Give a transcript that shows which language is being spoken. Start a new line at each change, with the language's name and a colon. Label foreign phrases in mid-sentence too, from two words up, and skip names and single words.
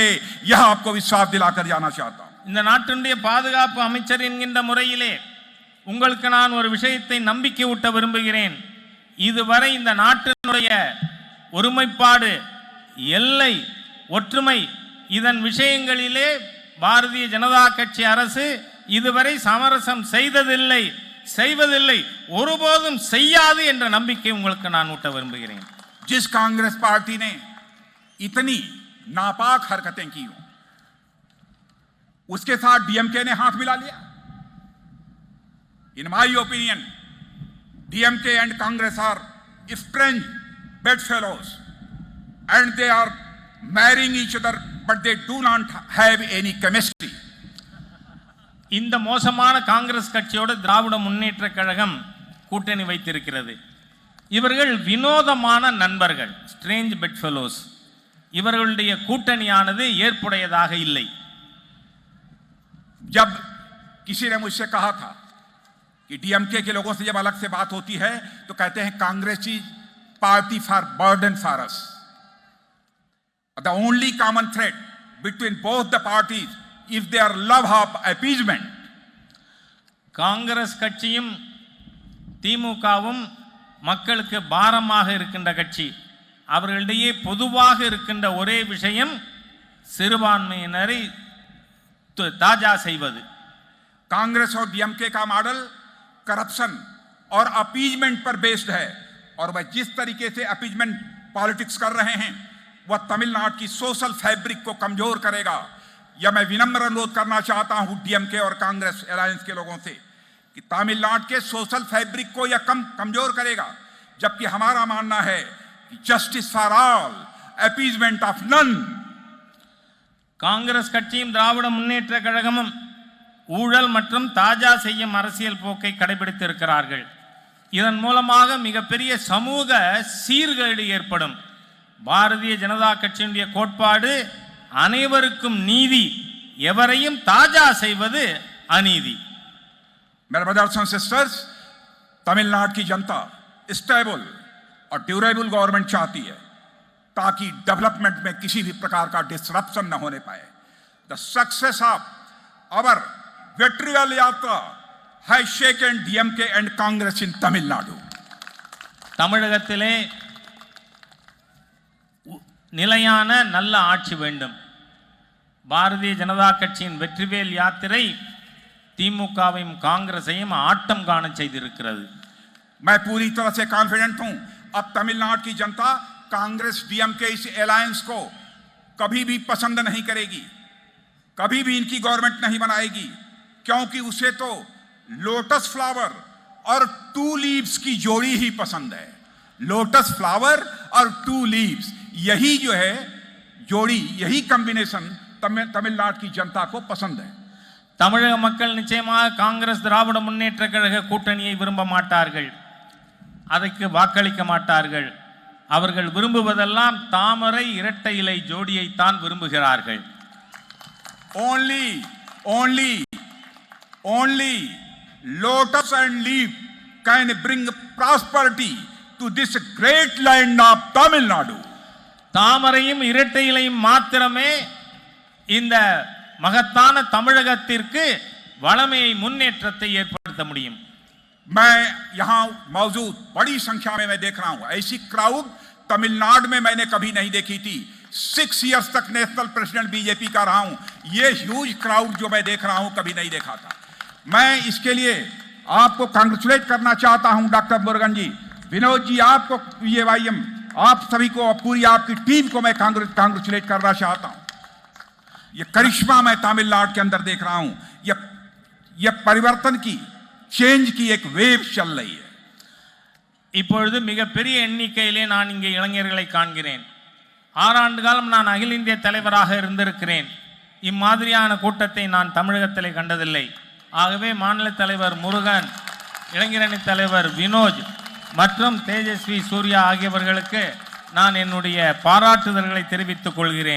Hindi: यह आपको विश्वास दिलाकर जाना चाहता हूं.
Tamil: இந்த நாட்டினுடைய பாதுகாப்பு அமைச்சர் என்கின்ற முறையிலே உங்களுக்கு நான் ஒரு விஷயத்தை நம்பிக்கை ஊட்ட விரும்புகிறேன். இதுவரை இந்த நாட்டினுடைய ஒருமைப்பாடு, எல்லை, ஒற்றுமை இதன் விஷயங்களிலே பாரதிய ஜனதா கட்சி அரசு இதுவரை சமரசம் செய்வதில்லை, ஒருபோதும் செய்யாது என்ற நம்பிக்கை உங்களுக்கு நான் ஊட்ட விரும்புகிறேன்.
Hindi: जिस कांग्रेस पार्टी ने इतनी नापाक हरकतें की उसके साथ डीएमके ने हाथ मिला लिया.
English: In my opinion, DMK and Congress are strange bedfellows and they are marrying each other, but they do not have any chemistry.
Tamil: இந்த மோசமான காங்கிரஸ் கட்சியோடு திராவிட முன்னேற்ற கழகம் கூட்டணி வைத்திருக்கிறது. இவர்கள் வினோதமான நண்பர்கள்,
English: strange bedfellows.
Tamil: இவர்களுடைய கூட்டணியானது ஏற்புடையதாக இல்லை.
Hindi: जब किसी ने मुझसे कहा था कि डीएमके के लोगों से जब अलग से बात होती है तो कहते हैं
English: Congress is party for burden for us. The only common thread between both the parties is their love of appeasement.
Tamil: காங்கிரஸ் கட்சியும் திமுகவும் மக்களுக்கு பாரமாக இருக்கின்ற கட்சி. அவர்களிடையே பொதுவாக இருக்கின்ற ஒரே விஷயம் சிறுபான்மையினரை தாஜா செய்வது.
Hindi: कांग्रेस और डीएमके का मॉडल करप्शन और अपीजमेंट पर बेस्ड है और वह जिस तरीके से
English: appeasement politics
Hindi: कर रहे हैं वह तमिलनाडु की
English: social fabric
Hindi: को कमजोर करेगा. यह मैं विनम्र अनुरोध करना चाहता हूं डीएमके और कांग्रेस अलायंस के लोगों से कि तमिलनाडु के
English: social fabric
Hindi: को यह कमजोर करेगा. जबकि हमारा मानना है कि
English: Justice for all, appeasement of none.
Tamil: காங்கிரஸ் கட்சியும் திராவிட முன்னேற்ற கழகமும் ஊழல் மற்றும் தாஜா செய்யும் அரசியல் போக்கை கடைபிடித்து இருக்கிறார்கள். இதன் மூலமாக மிகப்பெரிய சமூக சீர்கேடு ஏற்படும். பாரதிய ஜனதா கட்சியினுடைய கோட்பாடு அனைவருக்கும் நீதி, எவரையும் தாஜா செய்வது அநீதி.
Hindi: मेरे
English: brothers and sisters,
Hindi: तमिलनाडु की जनता स्टेबल और
English: durable government
Hindi: चाहती है ताकि डेवलपमेंट में किसी भी प्रकार का डिसरप्शन न होने पाए.
English: The success of our Vetrivel yatra has shaken DMK and Congress in Tamil Nadu.
Tamil: தமிழகத்திலே நிலையான நல்ல ஆட்சி வேண்டும். பாரதிய ஜனதா கட்சியின் வெற்றிவேல் யாத்திரை திமுகவையும் காங்கிரஸையும் ஆட்டம் காண செய்திருக்கிறது.
Hindi: मैं पूरी तरह से कॉन्फिडेंट हूं अब तमिलनाडु की जनता कांग्रेस डीएमके इस अलायंस को कभी भी पसंद नहीं करेगी, कभी भी इनकी गवर्नमेंट नहीं बनाएगी, क्योंकि उसे तो
English: lotus flower
Hindi: और
English: two leaves
Hindi: की जोड़ी ही पसंद है।
English: lotus flower
Hindi: और
English: two leaves,
Hindi: यही जो है जोड़ी, यही कॉम्बिनेशन तमिलनाडु की जनता को पसंद है।
Tamil: தமிழக மக்கள் நிச்சயமாக காங்கிரஸ் திராவிட முன்னேற்ற கழக கூட்டணியை விரும்ப மாட்டார்கள், அதற்கு வாக்களிக்க மாட்டார்கள். அவர்கள் விரும்புவதெல்லாம் தாமரை இரட்டை இலை ஜோடியை தான் விரும்புகிறார்கள்.
English: Only lotus and leaf can bring prosperity to this great land of Tamil Nadu.
Tamil: தாமரையும் இரட்டை இலையும் மாத்திரமே இந்த மகத்தான தமிழகத்திற்கு வளமையை முன்னேற்றத்தை ஏற்படுத்த முடியும்.
Hindi: मैं यहां मौजूद बड़ी संख्या में मैं देख रहा हूं, ऐसी क्राउड तमिलनाडु में मैंने कभी नहीं देखी थी। 6 इयर्स तक
English: national president
Hindi: बीजेपी का रहा हूं, ये
English: huge crowd
Hindi: जो मैं देख रहा हूं कभी नहीं देखा था। मैं इसके लिए आपको कांग्रेचुलेट करना चाहता हूं, डॉक्टर मुरुगन जी, विनोद जी, आपको VAYM, आप सभी को, पूरी आपकी टीम को मैं कांग्रेचुलेट करना चाहता हूं। ये करिश्मा मैं तमिलनाडु के अंदर देख रहा हूं, ये परिवर्तन की, चेंज की एक वेव चल रही है।
Tamil: இப்பொழுது மிகப்பெரிய எண்ணிக்கையிலே நான் இங்கே இளைஞர்களை காண்கிறேன். 6 ஆண்டு காலம் நான் அகில இந்திய தலைவராக இருந்திருக்கிறேன். இம்மாதிரியான கூட்டத்தை நான் தமிழகத்திலே கண்டதில்லை. ஆகவே மாநில தலைவர் முருகன், இளைஞரணி தலைவர் வினோஜ் மற்றும் தேஜஸ்வி சூர்யா ஆகியவர்களுக்கு நான் என்னுடைய பாராட்டுதல்களை தெரிவித்துக் கொள்கிறேன்.